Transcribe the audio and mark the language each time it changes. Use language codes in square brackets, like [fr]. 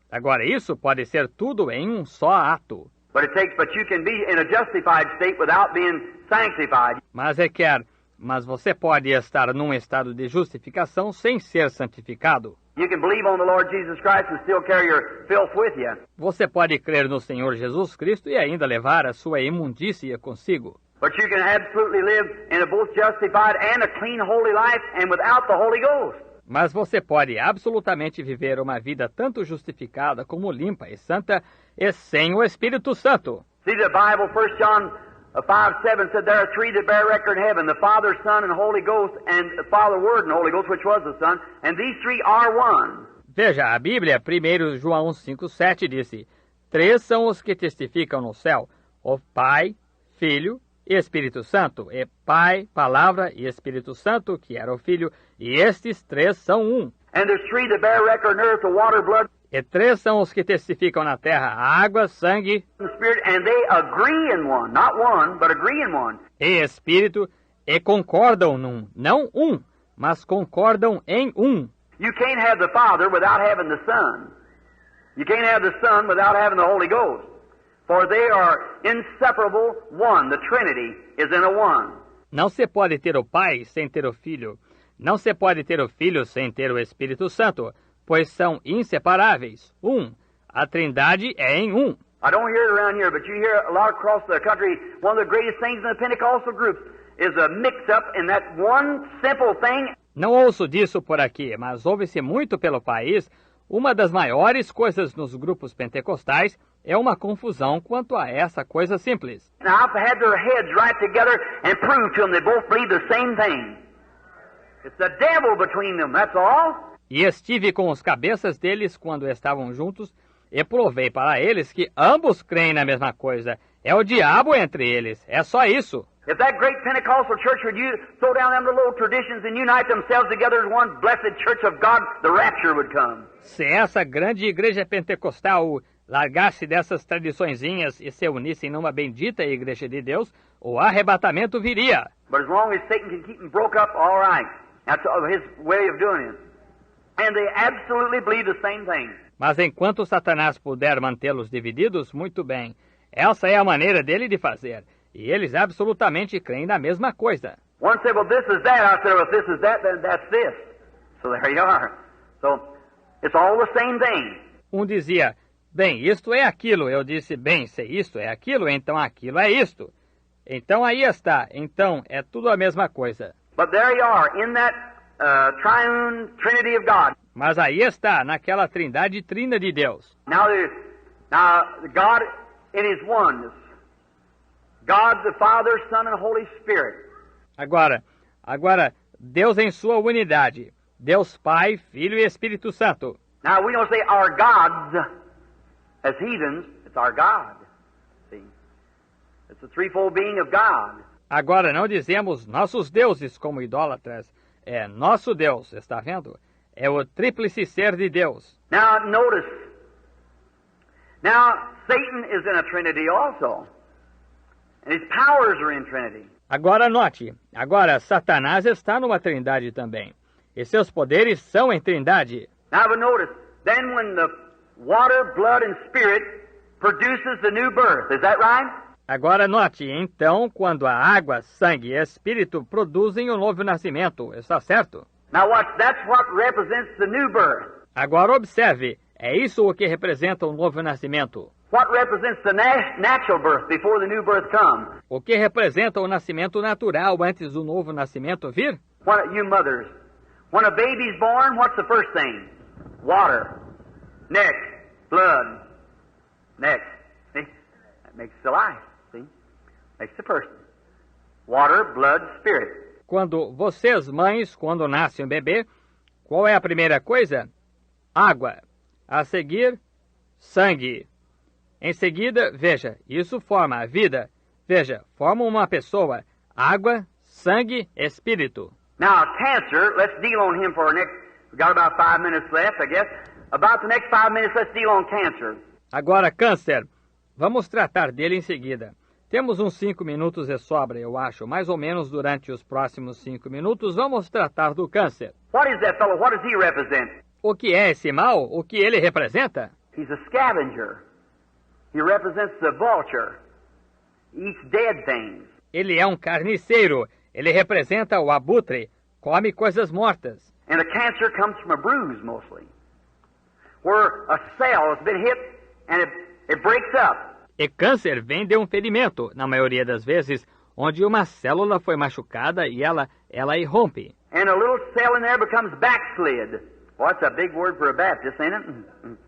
[pt] Agora, isso pode ser tudo em um só ato. [en] But you can be in a justified state without being sanctified. [pt] Mas você pode estar num estado de justificação sem ser santificado. [en] You can believe on the Lord Jesus Christ and still carry your filth with you. [pt] Você pode crer no Senhor Jesus Cristo e ainda levar a sua imundícia consigo. [en] But you can absolutely live in a both justified and a clean, holy life and without the Holy Ghost. [pt] Mas você pode absolutamente viver uma vida tanto justificada como limpa e santa e sem o Espírito Santo. [en] See, the Bible, 1 John 5:7 said there are 3 that bear record in heaven, the Father, Son, and Holy Ghost, and the Father, Word, and Holy Ghost, which was the Son, and these 3 are one. [pt] Veja, a Bíblia, 1 João 5:7 disse, 3 são os que testificam no céu, o Pai, Filho e Espírito Santo, e Pai, Palavra e Espírito Santo, que era o Filho, e estes 3 são um. [en] And there's 3 that bear record on earth, the water, blood, [pt] E 3 são os que testificam na terra, a água, sangue [en] and spirit, and they agree in one, not one, but agree in one. [pt] e Espírito, e concordam num, não um, mas concordam em um. [en] You can't have the Father without having the Son. You can't have the Son without having the Holy Ghost. For they are inseparable one. The Trinity is in a one. [pt] Não se pode ter o Pai sem ter o Filho. Não se pode ter o Filho sem ter o Espírito Santo, pois são inseparáveis. A Trindade é em um. [en] I don't hear it around here, but you hear a lot across the country. One of the greatest things in the Pentecostal groups is a mix-up in that one simple thing. [pt] Não ouço disso por aqui, mas ouve-se muito pelo país. Uma das maiores coisas nos grupos pentecostais é uma confusão quanto a essa coisa simples. [en] And I've had their heads right together and proved to them they both believe the same thing. It's the devil between them, that's all. [pt] E estive com os cabeças deles quando estavam juntos e provei para eles que ambos creem na mesma coisa. É o diabo entre eles, é só isso. [en] If that great Pentecostal church would throw down them little traditions and unite themselves together as one blessed church of God, the rapture would come. [pt] Se essa grande igreja pentecostal largasse dessas tradiçõezinhas e se unissem numa bendita igreja de Deus, o arrebatamento viria. [en] But as long as Satan can keep them broke up, all right. That's his way of doing it. And they absolutely believe the same thing. [pt] Mas enquanto Satanás puder mantê-los divididos, muito bem. Essa é a maneira dele de fazer. E eles absolutamente creem na mesma coisa. [en] One said, well, this is that. I said, well, if this is that, then that's this. So there you are. So it's all the same thing. [pt] Dizia, bem, isto é aquilo. Eu disse, bem, se isto é aquilo, então aquilo é isto. Então aí está. Então é tudo a mesma coisa. [en] But there you are, in that triune Trinity of God. [pt] Mas aí está, naquela trindade trina de Deus. [en] Now God in His oneness. God the Father, Son and Holy Spirit. [pt] Agora, Deus em sua unidade. Deus Pai, Filho e Espírito Santo. [en] Now we don't say our gods as heathens. It's our God. See? It's the threefold being of God. [pt] Agora não dizemos nossos deuses como idólatras. É nosso Deus, está vendo? É o tríplice ser de Deus. [en] Now notice. Now Satan is in a Trinity also. And his powers are in Trinity. [pt] Agora note. Agora Satanás está numa trindade também. E seus poderes são em trindade. [en] Now but notice. Then when the water, blood and spirit produces the new birth. Is that right? [pt] Agora note, então, quando a água, sangue e espírito produzem o novo nascimento, está certo? [en] Now watch, that's what represents the new birth. [pt] Agora observe, é isso o que representa o novo nascimento. [en] What represents the natural birth before the new birth comes? [pt] O que representa o nascimento natural antes do novo nascimento vir? [en] You mothers, when a baby's born, what's the first thing? Water. Next, blood. Next, see? That makes the life. Makes the person. Water, blood, spirit. [pt] Quando vocês, mães, quando nasce um bebê, qual é a primeira coisa? Água. A seguir, sangue. Em seguida, veja, isso forma a vida. Veja, forma uma pessoa. Água, sangue, espírito. [en] Now, cancer, let's deal on him for our next... We've got about 5 minutes left, I guess. About the next 5 minutes, let's deal on cancer. [pt] Agora, câncer. Vamos tratar dele em seguida. Temos uns 5 minutos de sobra, eu acho. Mais ou menos durante os próximos 5 minutos, vamos tratar do câncer. [en] What is that fellow? What does he represent? [pt] O que é esse mal? O que ele representa? [en] He's a scavenger. He represents the vulture. He eats dead things. [pt] Ele é um carniceiro. Ele representa o abutre. Come coisas mortas. [en] And the cancer comes from a bruise, mostly. Where a cell has been hit and it breaks up. [pt] E câncer vem de um ferimento, na maioria das vezes, onde uma célula foi machucada e ela irrompe. [en] And a little cell in there becomes backslid. Well, that's a big word for a Baptist, ain't it?